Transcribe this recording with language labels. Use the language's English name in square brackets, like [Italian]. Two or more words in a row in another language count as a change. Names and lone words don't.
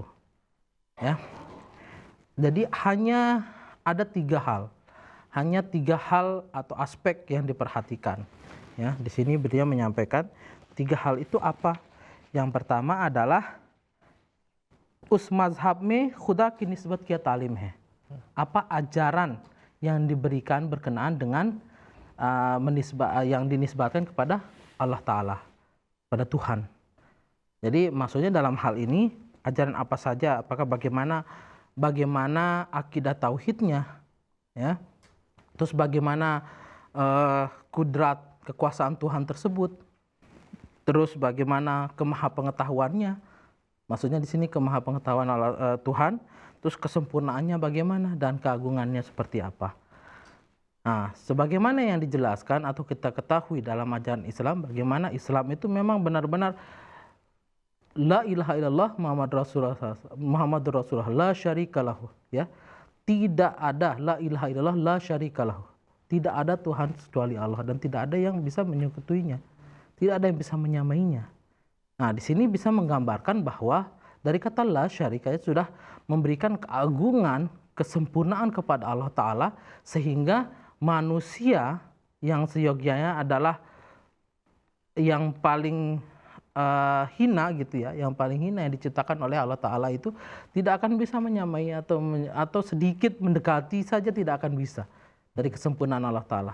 [Indonesian] Ya, jadi hanya ada tiga hal atau aspek yang diperhatikan. Ya, di sini beliau menyampaikan tiga hal itu apa? Yang pertama adalah [Urdu] اس مذہب میں خدا کی نسبت کیا تعلیم ہے. [Indonesian] Apa ajaran yang diberikan berkenaan dengan yang dinisbatkan kepada Allah Ta'ala, pada Tuhan. Jadi maksudnya dalam hal ini ajaran apa saja, apakah bagaimana akidah tauhidnya, ya, terus bagaimana kudrat kekuasaan Tuhan tersebut, terus bagaimana kemahapengetahuannya, maksudnya di sini kemahapengetahuan Tuhan, terus kesempurnaannya bagaimana dan keagungannya seperti apa. Nah, sebagaimana yang dijelaskan atau kita ketahui dalam ajaran Islam, bagaimana Islam itu memang benar-benar [Arabic] لا إله إلا الله محمد رسول الله لا شريك له, [Indonesian] ya. Tidak ada [Arabic] لا إله إلا الله لا شريك له. [Indonesian] Tidak ada Tuhan kecuali Allah dan tidak ada yang bisa menyekutuinya. Tidak ada yang bisa menyamainya. Nah, di sini bisa menggambarkan bahwa dari kata [Arabic] لا شريك [Indonesian] itu sudah memberikan keagungan, kesempurnaan kepada Allah Ta'ala, sehingga manusia yang seyogyanya adalah yang paling hina gitu ya, yang paling hina yang diciptakan oleh Allah Ta'ala itu tidak akan bisa menyamai atau sedikit mendekati saja tidak akan bisa dari kesempurnaan Allah Ta'ala.